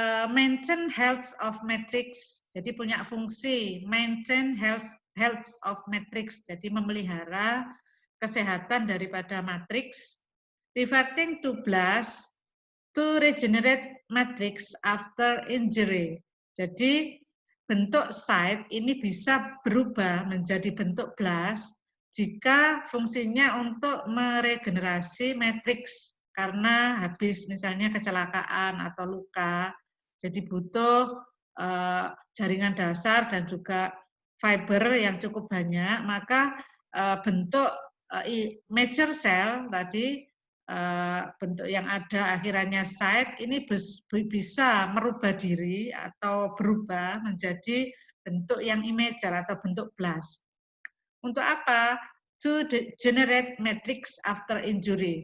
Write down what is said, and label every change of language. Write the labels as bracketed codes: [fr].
[en] Maintain health of matrix, [id] jadi punya fungsi [en] maintain health of matrix, [id] jadi memelihara kesehatan daripada matriks. [en] Reverting to blast to regenerate matrix after injury. [id] Jadi bentuk site ini bisa berubah menjadi bentuk blast jika fungsinya untuk meregenerasi matriks karena habis misalnya kecelakaan atau luka, jadi butuh jaringan dasar dan juga fiber yang cukup banyak, maka bentuk mature cell tadi, bentuk yang ada akhirannya site ini bisa merubah diri atau berubah menjadi bentuk yang immature atau bentuk blast. Untuk apa? [en] To generate matrix after injury.